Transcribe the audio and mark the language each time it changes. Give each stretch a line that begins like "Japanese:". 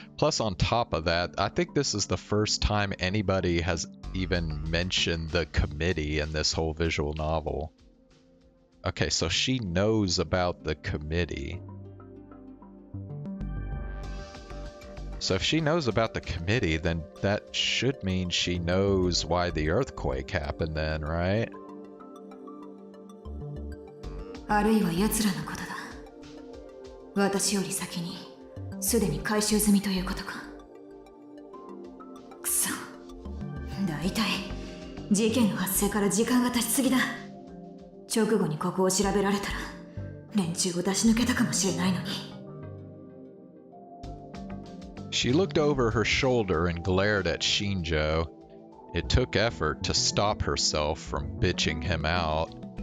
English: Plus, on top of that, I think this is the first time anybody has even mentioned the committee in this whole visual novel. Okay, so she knows about the committee. So if she knows about the committee, then that should mean she knows why the earthquake happened then, right?
Japanese: あるいは奴らのことだ。私より先にすでに回収済みということか。くそ。だいたい事件の発生から時間が経ちすぎだ。直後にここを調べられたら連中を出し抜けたかもしれないのに。
English: She looked over her shoulder and glared at Shinjo. It took effort to stop herself from bitching him out.